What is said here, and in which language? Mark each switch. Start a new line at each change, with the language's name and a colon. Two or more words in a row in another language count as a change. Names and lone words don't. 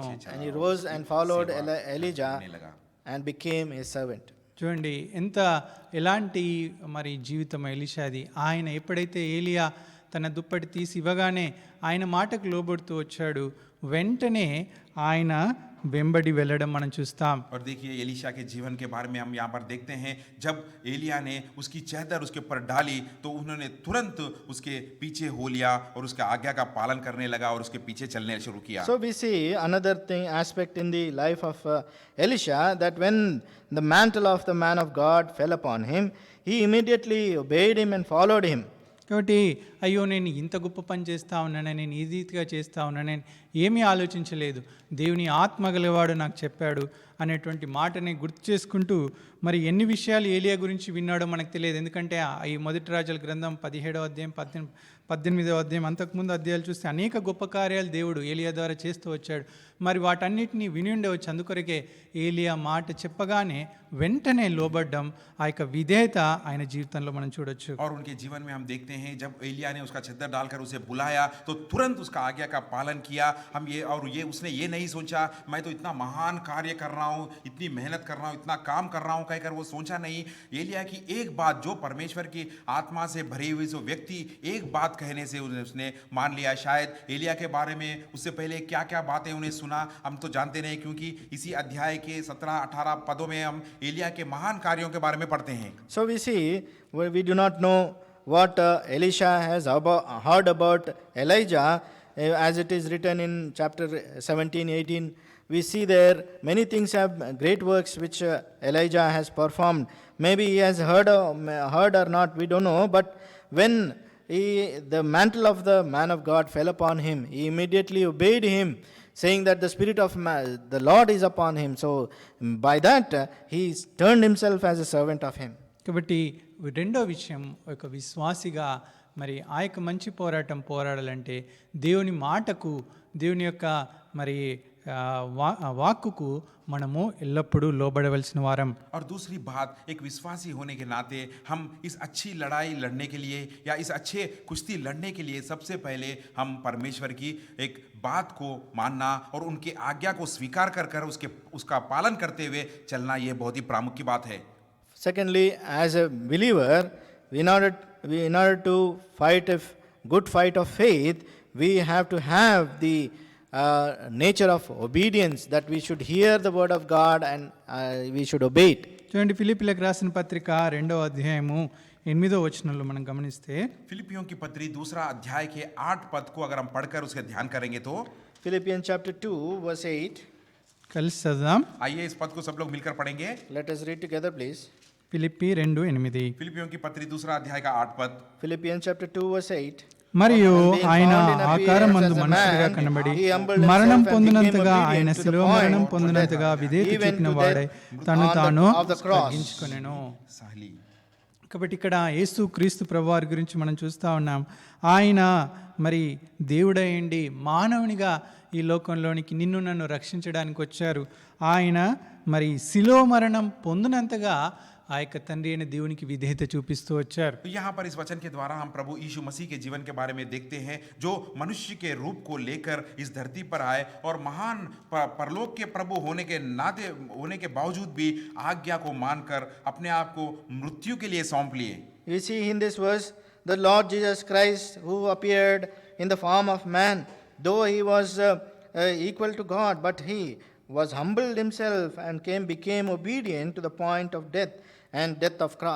English: And he rose and followed Elijah and became his servant.
Telugu: చూడండి ఎలాంటి మరి జీవితం ఎలీషాది. ఆయన ఎప్పుడైతే ఏలియా తన దుప్పటి తీసి ఇవ్వగానే ఆయన మాటకు లోబడుతూ వచ్చాడు, వెంటనే ఆయన వెంబడి వెళ్ళడం మనం చూస్తాం.
Hindi: और देखिए एलीशा के जीवन के बारे में हम यहाँ पर देखते हैं, जब एलिया ने उसकी चादर उसके ऊपर डाली तो उन्होंने तुरंत उसके पीछे हो लिया और उसका आज्ञा का पालन करने लगा और उसके पीछे चलने शुरू किया.
English: So we see another aspect in the life of Elisha, that when the mantle of the man of God fell upon him, he immediately obeyed him and followed him.
Telugu: కాబట్టి అయ్యో నేను ఇంత గొప్ప పని చేస్తా ఉన్నాను, నేను ఈ రీతిగా చేస్తా ఉన్నాను, నేను ఏమీ ఆలోచించలేదు, దేవుని ఆత్మ గలవాడు నాకు చెప్పాడు అనేటువంటి మాటని గుర్తు చేసుకుంటూ మరి ఎన్ని విషయాలు ఏలియా గురించి విన్నాడో మనకు తెలియదు. ఎందుకంటే ఈ మొదటి రాజుల గ్రంథం 17వ అధ్యాయం 18వ అధ్యాయం అంతకుముందు అధ్యాయాలు చూస్తే అనేక గొప్ప కార్యాలు దేవుడు ఏలియా ద్వారా చేస్తూ వచ్చాడు. మరి వాటన్నిటిని విని ఉండవచ్చు. అందుకొరకే ఏలియా మాట చెప్పగానే వెంటనే లోబడ్డం, ఆ యొక్క విధేయత ఆయన జీవితంలో మనం చూడొచ్చు.
Hindi: और उनके जीवन में हम देखते हैं, जब एलिया ने उसका चद्दर डालकर उसे बुलाया तो तुरंत उसका आज्ञा का पालन किया. हम ये उसने ये नहीं सोचा मैं तो इतना महान कार्य कर रहा हूँ, इतनी मेहनत कर रहा हूँ, इतना काम कर रहा हूँ कहकर वो सोचा नहीं. एलिया की एक बात, जो परमेश्वर की आत्मा से भरी हुई जो व्यक्ति एक बात कहने से उसने मान लिया. शायद एलिया के बारे में उससे पहले क्या क्या बातें उन्हें सुना हम तो जानते नहीं, क्योंकि इसी अध्याय के 17-18 पदों में हम एलिया के महान कार्यों के बारे में पढ़ते हैं.
English: So we see, we do not know what Elisha has heard about Elijah, as it is written in chapter 17-18. We see there many things have great works which Elijah has performed. Maybe he has heard or not, we don't know, but when the mantle of the man of God fell upon him, he immediately obeyed him, saying that the Spirit of the Lord is upon him. So by that he turned himself as a servant of him.
Telugu: కాబట్టి రెండో విషయం, ఒక విశ్వాసిగా మరి ఆ యొక్క మంచి పోరాటం పోరాడాలంటే దేవుని మాటకు, దేవుని యొక్క మరి వాక్కుకు మనము ఎల్లప్పుడూ లోబడవలసిన వారం.
Hindi: और दूसरी बात, एक विश्वासी होने के नाते हम इस अच्छी लड़ाई लड़ने के लिए या इस अच्छे कुश्ती लड़ने के लिए सबसे पहले हम परमेश्वर की एक बात को मानना और उनके आज्ञा को स्वीकार कर उसका पालन करते हुए चलना, ये बहुत ही प्रामुख्य बात है.
English: Secondly, as a believer, in order to fight a good fight of faith, we have to have the nature of obedience, that we should hear the word of God and we should obey it.
Telugu: చూడండి, ఫిలిప్పీలకు రాసిన పత్రిక 2వ అధ్యాయము 8వ వచనంలో మనం గమనిస్తే,
Hindi: फिलिपियों की पत्री 2 अध्याय के 8 पद को अगर हम पढ़कर उसके ध्यान करेंगे तो
English: Philippians chapter 2 verse 8.
Telugu: కలిసి చదుదాం.
Hindi: आइए इस पद को सब लोग मिलकर पढ़ेंगे.
English: Let us read together, please.
Telugu: ఫిలిప్పి 2:8.
Hindi: फिलिपियों की पत्री 2 अध्याय का 8 पद.
English: Philippians chapter 2, verse 8.
Telugu: మరియు
English: And being
Telugu: ఆయన
English: found in appearance
Telugu: ఆకారమందు
English: as a
Telugu: మనుషుడిగా
English: man,
Telugu: కనబడి
English: he humbled
Telugu: మరణం
English: himself and
Telugu: పొందినంతగా
English: became
Telugu: ఆయన
English: obedient to the
Telugu: శిలువ
English: point
Telugu: మరణం
English: of
Telugu: పొందినంతగా
English: death,
Telugu: విధేయత
English: even
Telugu: చూపిన
English: to
Telugu: వాడై
English: death
Telugu: తను
English: on the-
Telugu: తాను
English: of the cross.
Telugu: తగ్గించుకొనెను. साहली. కాబట్టి ఇక్కడ యేసు క్రీస్తు ప్రభువారి గురించి మనం చూస్తూ ఉన్నాం. ఆయన మరి దేవుడయ్యండి మానవునిగా ఈ లోకంలోనికి నిన్ను నన్ను రక్షించడానికి వచ్చారు. ఆయన మరి శిలువ మరణం పొందినంతగా ఆ యొక్క తండ్రి అయిన దేవునికి విధేయత చూపిస్తూ వచ్చారు.
Hindi: तो यहाँ पर इस वचन के द्वारा हम प्रभु यीशु मसीह के जीवन के बारे में देखते हैं, जो मनुष्य के रूप को लेकर इस धरती पर आए और महान परलोक के प्रभु होने के नाते होने के बावजूद भी आज्ञा को मानकर अपने आप को मृत्यु के लिए सौंप लिए.
English: We see in this verse the Lord Jesus Christ, who appeared in the form of man, though he was equal to God, but he was humbled himself and became obedient to the point of death and death of cross.